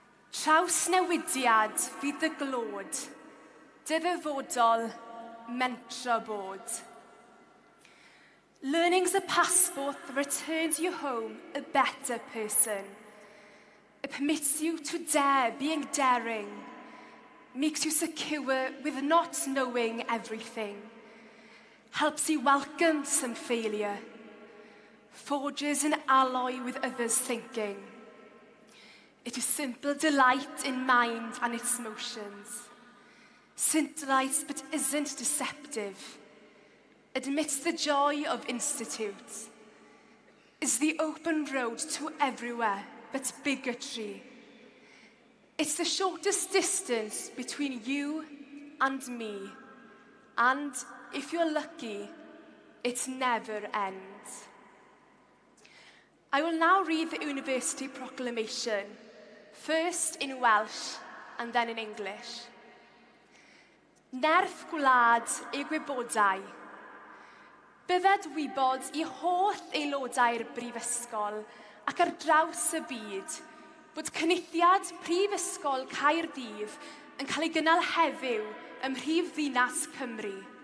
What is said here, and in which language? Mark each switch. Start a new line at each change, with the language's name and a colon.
Welsh: Traws newidiad fydd y glod, dyddyfodol mentro bod.
English: Learning's a passport that returns you home a better person. It permits you to dare being daring, makes you secure with not knowing everything, helps you welcome some failure, forges an alloy with others' thinking. It is simple delight in mind and its motions, scintillates but isn't deceptive, admits the joy of institutes, is the open road to everywhere but bigotry. It's the shortest distance between you and me, and if you're lucky, it never ends. I will now read the University Proclamation, first in Welsh and then in English.
Welsh: Nerth gwlad ei gwybodau. Bydded wybod I holl aelodau'r Brifysgol ac ar draws y byd bod cynulliad Prifysgol Caerdydd yn cael ei gynnal heddiw ym Mhrifddinas Cymru.